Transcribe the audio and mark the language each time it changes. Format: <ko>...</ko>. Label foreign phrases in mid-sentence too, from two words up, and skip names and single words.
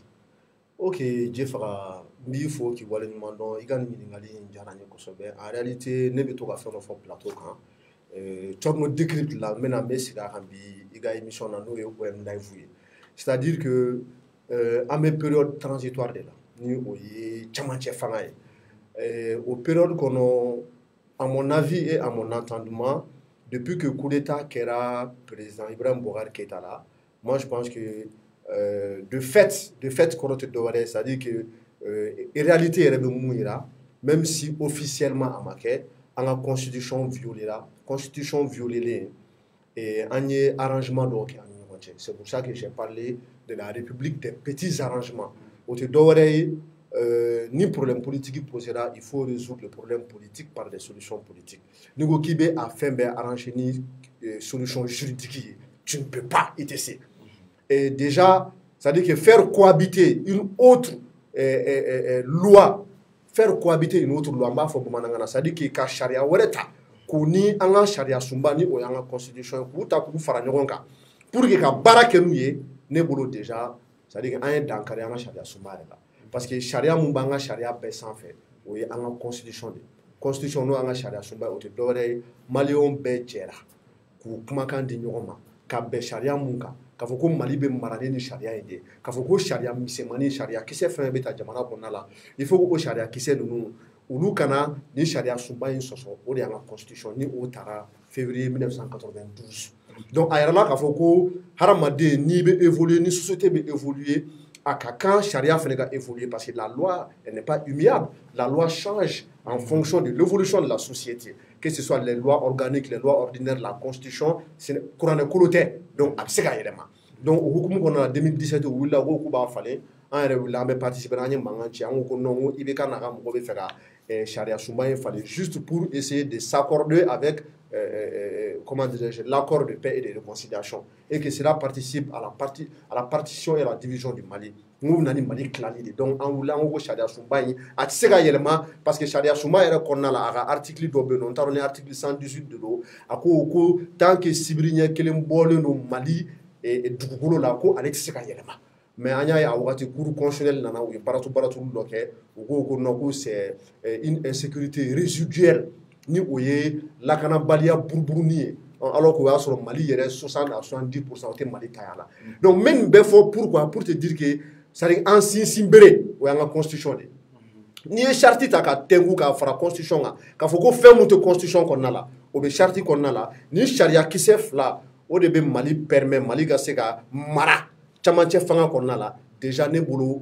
<bm>Ok, Dieu faga n b'i fo k'i waleɲuman dɔn i ka nin ɲininkali in diyara n ye kosɛbɛ</bm> <fr>en réalité</fr> <bm>ne bɛ to ka fɛn dɔ fɔ plateau kan Thierno décrypte la n bɛ sigi a kan bi i ka émission na n'o ye OM Live ye</bm> <fr>c'est à dire que</fr> <bm>an bɛ</bm> <fr>période transitoire</fr> <bm>de la ni o ye cɛmancɛ fanga ye o période kɔnɔ</bm> <fr>à mon avis et à mon entendement depuis que coup d'état kɛra président Ibrahim Boubacar Keïta la moi je pense que de fait</fr> <bm>kɔrɔ tɛ dɔwɛrɛ</bm> <fr>c'est-à-dire que réalité</fr> <bm>yɛrɛ bɛ mun yira</bm> <fr>même si officiellement</fr> <bm>a ma kɛ an ka constitution violera constitution violelen an ye arrangement dɔw kɛ an ni ɲɔgɔn cɛ</bm> <fr>c'est pour ça que j'ai parlé de la république des petits arrangements</fr> <bm>o tɛ dɔwɛrɛ ye ni</bm> <fr>problème politique</fr> <bm>posera</bm> <fr>il faut résoudre le problème politique par des solutions politiques</fr> <bm>ni ko k'i bɛ a fɛn bɛɛ arranger ni</bm> <fr>solution juridique</fr> <bm>ye</bm> <fr>tu ne peux pas</fr> <bm>ITC.</bm> <fr>Et déjà, c'est-à-dire que</fr> <bm>faire cohabiter une autre loi, c'est-à-dire que ka charia wɛrɛ ta k'o ni an ka charia sunba ni o y'an ka constitution k'u ta k'u fara ɲɔgɔn kan</bm> <fr>pour que</fr> <bm>ka baara kɛ n'u ye ne bolo</bm> <fr>déjà c'est-à-dire que</fr> <bm>an ye dankari an ka charia sunba yɛrɛ la</bm> <fr>parce que</fr> <bm>charia mun b'an ka charia bɛɛ sanfɛ o ye an ka constitution de constitution n'o y'an ka charia sunba o tɛ dɔwɛrɛ ye maliyɛnw bɛɛ jɛra k'u kumakan di ɲɔgɔn ma ka bɛn charia mun kan k'a fɔ ko Mali bɛ maralen ni charia in de k'a fɔ ko charia misɛnmanin charia kisɛ fɛn bɛ ta jamana kɔnɔna la</bm> <fr>il faut que</fr> <bm>o charia kisɛ ninnu olu kana ni charia sunba in sɔsɔ o de y'an ka constitution ni o taara février 1992 donc a yɛrɛla k'a fɔ ko hadamaden n'i bɛ évoluer ni société</bm> <fr>bɛ évoluer</fr> <bm>a ka kan charia fana ka</bm> <fr>évoluer parce que la loi elle n'est pas immuable la loi change en fonction de l'évolution de la société que ce soit les lois organiques, les lois ordinaires, la constitution, c'est</fr> <bm>kuranɛ kolo tɛ donc a bɛ se ka yɛlɛma donc o hukumu kɔnɔ la 2017 u wulila ko k'u b'a falen an yɛrɛ wulila an bɛ participer an ye mankan ci an ko non ko IBK n'a ka mɔgɔ bɛ fɛ ka charia sunba in falen</bm> <fr>juste pour essayer de s'accorder avec comment dirais-je l'accord de paix et de réconciliation et que cela participe à la partition et à la division du Mali</fr> <bm>n'u nana ni Mali tilali de donc an wulila an ko charia sunba in a tɛ se ka yɛlɛma parce que charia sunba yɛrɛ kɔnɔna la a ka article dɔ bɛ yen nɔ n t'a dɔn ni article 118 de don a ko tant que sibiri ɲɛ kelen bɔlen don Mali dugukolo la ko ale tɛ se ka yɛlɛma mais an y'a ye a wagati</bm> <fr>cour constitutionnel</fr> <bm>nana u ye baratu dɔ kɛ u ko non ko</bm> <fr>c'est une insécurité résiduelle</fr> <bm>ni o ye lakanabaliya buruburuni ye alors qu'o y'a sɔrɔ Mali yɛrɛ 60 à 70% o tɛ Mali ta la donc même bɛɛ fɔ</bm> <fr>pourquoi pour te dire que c'est-à-dire</fr> <bm>an sinsin bere o y'an ka constitution de n'i ye charte ta ka tɛngu ka fara constitution kan k'a fɔ ko fɛn mun tɛ constitution kɔnɔna la o bɛ charte kɔnɔna la ni sariya kisɛ fila o de bɛ Mali permet Mali ka se ka mara camancɛ fanga kɔnɔna la déjà ne bolo</bm>